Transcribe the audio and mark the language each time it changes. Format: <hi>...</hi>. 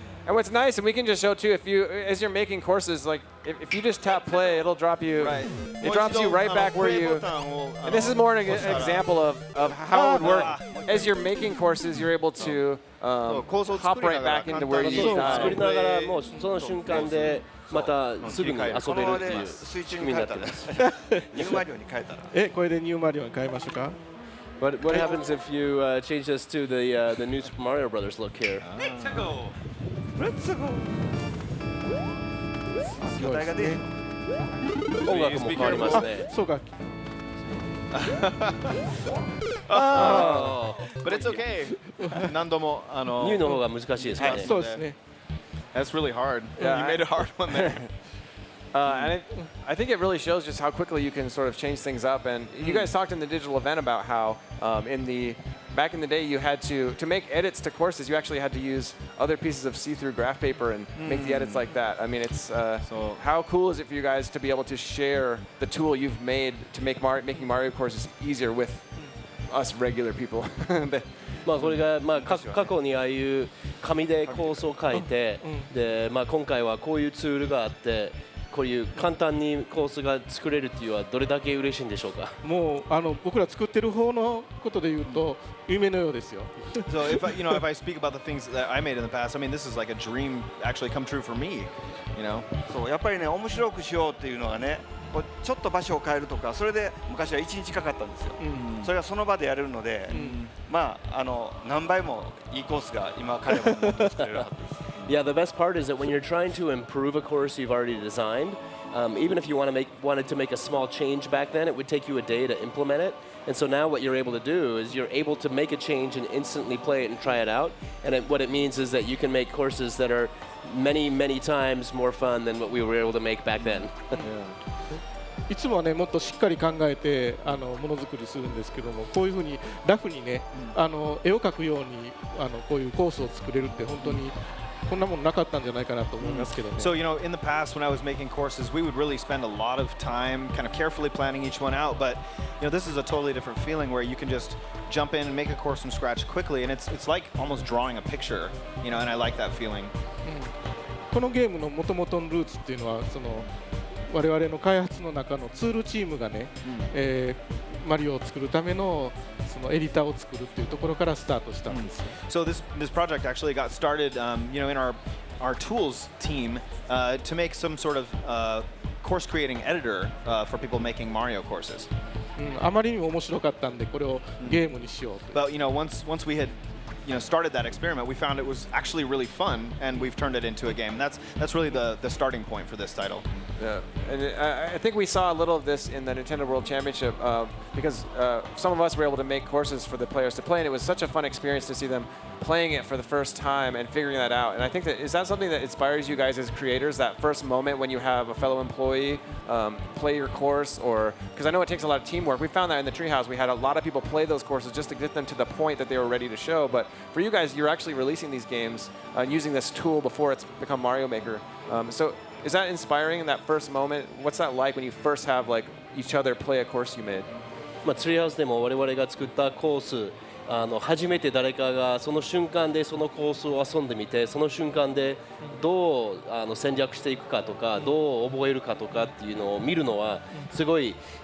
<en>And what's nice, and we can just show too, if you, as you're making courses, like if you just tap play, it'll drop you. Right. It drops you right back where you. And this is more an example of how it would work. As you're making courses, you're able to hop right back into where you</en> <ja>そう作り</ja> <en>died.</en> <ja>ながらもうその瞬間でまたすぐに遊べるってこのままでいう水中仕組みになに変えたらってます。ニューマリオに変えたらえこれでニューマリオに変えましょうか</ja> <en>What happens if you change this to the new Super Mario Brothers look here? レッツゴー</en> <ja>すごいですね音楽も変わりますね。そうか</ja> <en>But it's okay.</en> <ja>何度もニューの方が難しいですかね。そうですね</ja> <en>That's really hard. Yeah, You made a hard one there. And I think it really shows just how quickly you can sort of change things up. And you guys talked in the digital event about how back in the day you had to make edits to courses, you actually had to use other pieces of see-through graph paper and make the edits like that. I mean, it's So- how cool is it for you guys to be able to share the tool you've made to make making Mario courses easier with us regular people?</en> <ja>まあこれがまあ過去にああいう紙で構想を書いて、でまあ今回はこういうツールがあって。こういう簡単にコースが作れるっていうのはどれだけ嬉しいんでしょうか。もう僕ら作ってる方のことで言うと夢のようですよ</ja> <en>So if I speak about the things that I made in the past, I mean this is like a dream actually come true for me. You know.</en> <ja>そうやっぱりね面白くしようっていうのがねこうちょっと場所を変えるとかそれで昔は1日かかったんですよ、それがその場でやれるので、まあ何倍もいいコースが今彼は持って作れるはずです</ja> <en>Yeah, the best part is that when you're trying to improve a course you've already designed, even if you wanted to make a small change back then, it would take you a day to implement it. And so now what you're able to do is you're able to make a change and instantly play it and try it out. And what it means is that you can make courses that are many, many times more fun than what we were able to make back then.</en> <ja>いつもはねもっとしっかり考えてものづくりするんですけどもこういうふうにラフにね絵を描くようにこういうコースを作れるって本当にこんなもんなかったんじゃないかなと思いますけどね</ja> <en>So, you know, in the past when I was making courses, we would really spend a lot of time kind of carefully planning each one out. But, you know, this is a totally different feeling where you can just jump in and make a course from scratch quickly. And it's like almost drawing a picture, you know, and I like that feeling.</en> <ja>このゲームの元々のルーツっていうのは我々の開発の中のツールチームがね、マリオを作るためのそのエディターを作るっていうところからスタートしたんです。</ja> <en>So this project actually got started, in our tools team to make some sort of course creating editor for people making Mario courses.</en> <ja>あまりにも面白かったんでこれをゲームにしようと。</ja> <en>But once we had started that experiment, we found it was actually really fun, and we've turned it into a game. That's really the starting point for this title. Yeah, and I think we saw a little of this in the Nintendo World Championship because some of us were able to make courses for the players to play, and it was such a fun experience to see them playing it for the first time and figuring that out. And I think is that something that inspires you guys as creators, that first moment when you have a fellow employee play your course, or because I know it takes a lot of teamwork. We found that in the Treehouse, we had a lot of people play those courses just to get them to the point that they were ready to show. But for you guys, you're actually releasing these games using this tool before it's become Mario Maker. So is that inspiring in that first moment? What's that like when you first have like each other play a course you made?</en> <ja>ツリーハウスでも我々が作ったコース、初めて誰かがその瞬間でそのコースを遊んでみて、その瞬間でどう戦略していくかとか、どう覚えるかとかっていうのを見るのはすごい</ja>